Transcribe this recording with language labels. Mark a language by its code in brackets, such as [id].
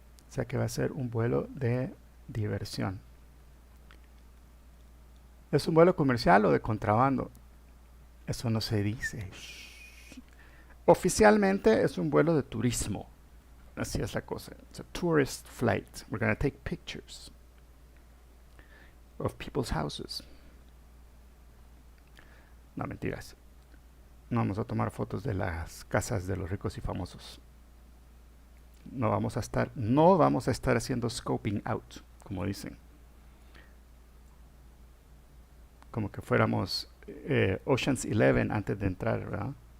[es] O sea que va a ser un vuelo de diversión. ¿Es un vuelo comercial o de contrabando? Eso no se dice. Oficialmente es un vuelo de turismo. Así es la cosa. [en] It's a tourist flight. We're going to take pictures of people's houses. [es] No, mentiras. No vamos a tomar fotos de las casas de los ricos y famosos. No vamos a estar haciendo [en] scoping out, [es] como dicen. Como que fuéramos Ocean's 11 antes de entrar, ¿verdad?